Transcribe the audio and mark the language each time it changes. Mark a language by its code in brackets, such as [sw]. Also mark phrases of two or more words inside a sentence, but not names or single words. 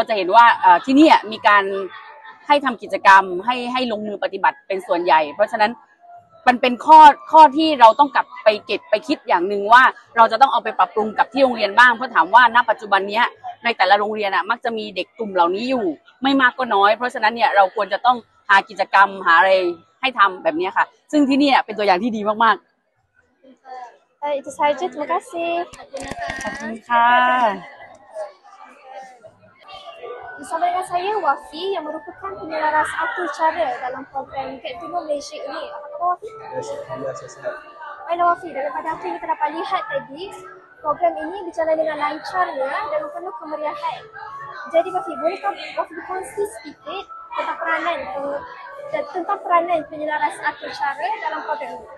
[th] จะเห็นว่าที่นี่มีการให้ทำกิจกรรมให้ลงมือปฏิบัติเป็นส่วนใหญ่เพราะฉะนั้นมันเป็นข้อที่เราต้องกลับไปเก็บไปคิดอย่างหนึ่งว่าเราจะต้องเอาไปปรับปรุงกับที่โรงเรียนบ้างเพราะถามว่าณปัจจุบันนี้ในแต่ละโรงเรียนมักจะมีเด็กกลุ่มเหล่านี้อยู่ไม่มากก็น้อยเพราะฉะนั้นเนี่ยเราควรจะต้องหากิจกรรมหาอะไรให้ทำแบบนี้ค่ะซึ่งที่นี่เป็นตัวอย่างที่ดีมากๆ [ms] Itu sahaja, terima kasih. [th] ขอบคุณค่ะ [ms] Bersama dengan saya, Wafi yang merupakan penyelaras atur cara dalam program Get to Know Malaysia ini. Apa khabar Wafi? Alhamdulillah, saya sihat. Baiklah Wafi, daripada apa yang kita dapat lihat tadi, program ini berjalan dengan lancarnya dan penuh kemeriahan. Jadi Wafi, bolehkah Wafi berkongsi sedikit tentang peranan penyelaras atur cara dalam program ini?